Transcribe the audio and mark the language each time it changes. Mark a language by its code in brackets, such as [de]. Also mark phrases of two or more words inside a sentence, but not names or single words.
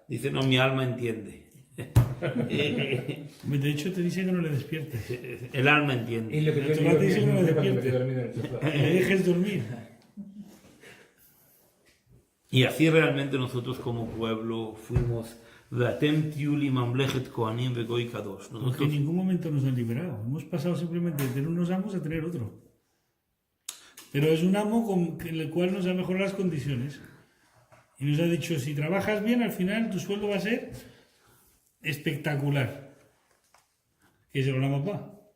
[es] Dice: no, mi alma entiende. De hecho te dice que no le despiertes. El alma entiende. Y lo que La Torah te dice que no le despiertes. Que le dejes dormir. Y así realmente nosotros como pueblo fuimos [he] ואתם תהיו לי ממלכת כהנים וגוי קדוש. [es] Porque en Nosotros ningún momento nos han liberado. Hemos pasado simplemente de tener unos amos a tener otro. Pero es un amo con el cual nos ha mejorado las condiciones. Y nos ha dicho, si trabajas bien, al final tu sueldo va a ser espectacular. Que es el [he] עולם הבא.